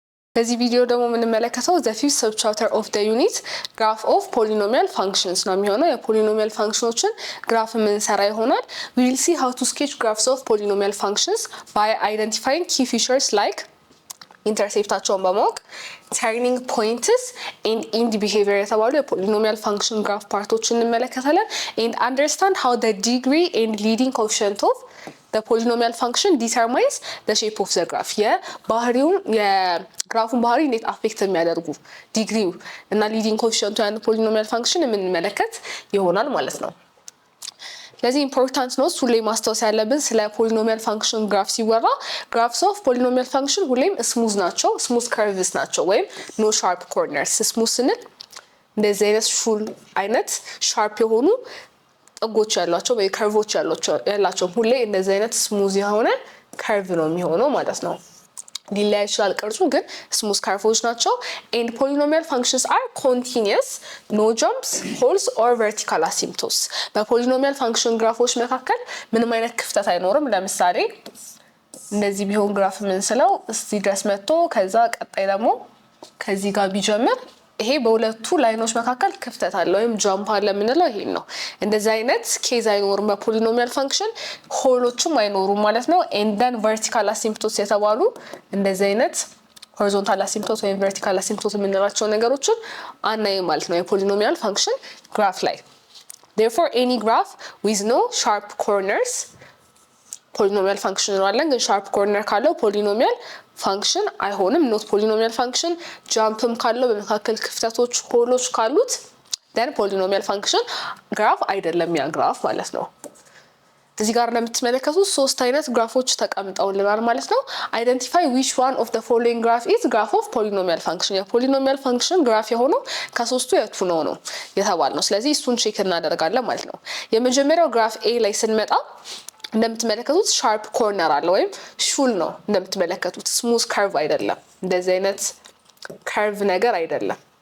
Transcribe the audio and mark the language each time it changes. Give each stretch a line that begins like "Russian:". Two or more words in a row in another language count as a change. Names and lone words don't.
Amharic: በዚህ ቪዲዮ ደግሞ የምንመለከተው
English: the fifth subchapter of the unit graph of polynomial functions
Amharic: ነው የሚሆነው የፖሊኖሚያል ፋንክሽኖችን ግራፍ የምንሰራ ይሆናል
English: we will see how to sketch graphs of polynomial functions by identifying key features like
Amharic: ኢንተርሴፕታቸውን በማወቅ
English: turning points and end behavior
Amharic: የተባሉ የፖሊኖሚያል ፋንክሽን ግራፍ ፓርቶችን እንመለከታለን
English: and understand how the degree and leading coefficient of the polynomial function determines the shape of the graph
Amharic: የባህሪውን የግራፉን ባህሪ እንዴት አፌክት የሚያደርጉ ዲግሪው እና ሊዲንግ ኮኤፊሺየንቱ ያን ፖሊኖሚያል ፋንክሽን የምንመለከት ይሆናል ማለት ነው ለዚህ ኢምፖርታንት ነው ሁሌ ማስተዋወስ ያለብን ስለ ፖሊኖሚያል ፋንክሽን ግራፍ ሲወራ
English: graphs of polynomial function
Amharic: ሁሌም ስሙዝ ናቸው
English: smooth curves
Amharic: ናቸው ወይም
English: no sharp corners
Amharic: ስሙዝ ስንል እንደዚህ አይነት ሹል አይነት ሻርፕ የሆኑ ጥጎች ያሏቸው ወይ ከርቮች ያላቸው ሁሌ እንደዚህ አይነት ስሙዝ የሆነ ከርቭ ነው የሚሆነው ማለት ነው ሊለያይ ይችላል ቅርጹ ግን ስሙዝ ከርቮች ናቸው
English: and polynomial functions are continuous no jumps holes or vertical asymptotes
Amharic: በፖሊኖሚያል ፋንክሽን ግራፎች መካከል ምንም አይነት ክፍተት አይኖርም ለምሳሌ እንደዚህ ቢሆን ግራፍ የምንስለው እዚህ ድረስ መጥቶ ከዛ ቀጣይ ደግሞ ከዚህ ጋር ቢጀምር ይሄ በሁለቱ ላይኖች መካከል ክፍተት አለ ወይም ጃምፕ አለ ምንለው ይሄን ነው እንደዚህ አይነት ኬዝ አይኖርም በፖሊኖሚያል ፋንክሽን ሆሎችም አይኖሩም ማለት ነው
English: and then vertical asymptotes
Amharic: የተባሉ እንደዚህ አይነት
English: horizontal asymptotes
Amharic: ወይም
English: vertical asymptotes
Amharic: የምንላቸው ነገሮችን አናይም ማለት ነው የፖሊኖሚያል ፋንክሽን ግራፍ ላይ
English: therefore any graph with no sharp corners polynomial function
Amharic: ነው አለን ግን
English: sharp corner
Amharic: ካለው
English: polynomial function
Amharic: አይሆንም
English: not polynomial function
Amharic: jumpም ካለው በመካከል ክፍተቶች ሆሎች ካሉት
English: then polynomial function graph
Amharic: አይደለም ያ ግራፍ ማለት ነው እዚህ ጋር እንደምትመለከቱት ሶስት አይነት ግራፎች ተቀምጠውልናል ማለት ነው
English: identify which one of the following graph is graph of polynomial function
Amharic: የፖሊኖሚያል ፋንክሽን ግራፍ የሆነው ከሶስቱ የቱ ነው የተባልነው ስለዚህ እሱን ቼክ እናደርጋለን ማለት ነው የመጀመሪያው ግራፍ A ላይ ስንመጣ እንደምትመለከቱት
English: sharp corner
Amharic: አለ ወይም ሹል ነው እንደምትመለከቱት
English: smooth curve
Amharic: አይደለም እንደዚህ አይነት ከርቭ ነገር አይደለም